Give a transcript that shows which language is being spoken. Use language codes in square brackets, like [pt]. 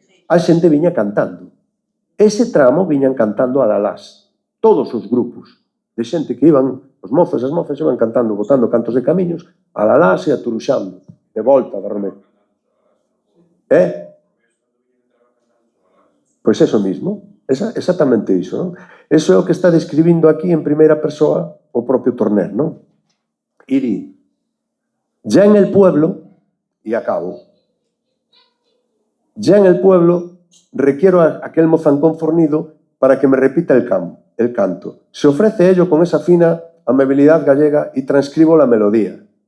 [gl] A xente viña cantando. Ese tramo viñan cantando alalás. Todos os grupos de xente que iban, os mozos e as mozas iban cantando, botando cantos de camiños, alalás e aturuxando, de volta da romería. Pois eso mismo, exactamente iso, non? Eso é o que está describindo aquí en primeira persoa o propio Torner, non? [es] Y di, ya en el pueblo, y acabo, ya en el pueblo requiero a aquel mozancón fornido para que me repita el canto. Se ofrece ello con esa fina amabilidad gallega y transcribo la melodía.